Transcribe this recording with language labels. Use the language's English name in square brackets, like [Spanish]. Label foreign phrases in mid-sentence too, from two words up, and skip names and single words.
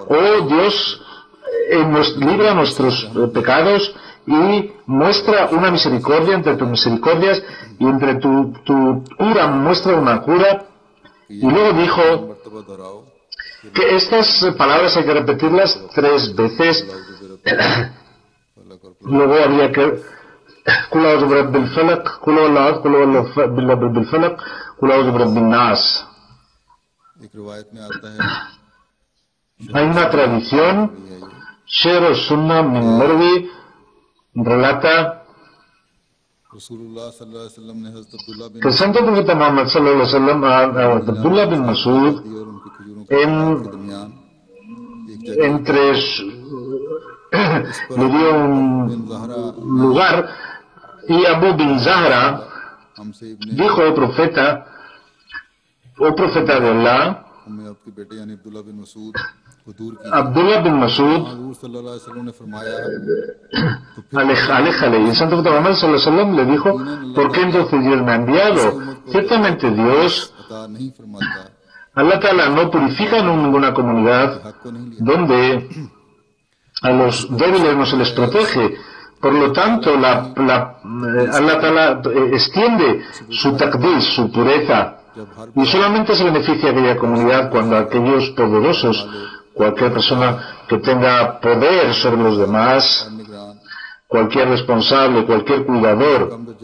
[Spanish] Oh Dios, libra nuestros pecados y muestra una misericordia entre tus misericordias, y entre tu cura muestra una cura. Y luego dijo que estas palabras hay que repetirlas 3 veces. Luego había que [Arabic] قل أعوذ برب الفلق، قل هو الله أحد، قل هو الله بالفلق، قل أعوذ برب الناس. [Spanish] Hay una tradición, Sher Sunnah min Marwi relata que el santo profeta Muhammad [Arabic] صلى الله عليه وسلم [Spanish] a Abdullah bin Masud le dio un lugar, y Abu bin Zahra dijo, oh profeta de Allah, Abdullah bin Masud, aléjale. Y el santo profeta Muhammad [Arabic] صلى الله عليه وسلم [Spanish] le dijo, ¿por qué entonces Dios me ha enviado? Ciertamente Dios, [Arabic] الله تعالى, [Spanish] no purifica ninguna comunidad donde a los débiles no se les protege. Por lo tanto, [Arabic] الله تعالى [Spanish] extiende su taqdis, su pureza, y solamente se beneficia aquella comunidad cuando aquellos poderosos, cualquier persona que tenga poder sobre los demás, cualquier responsable, cualquier cuidador,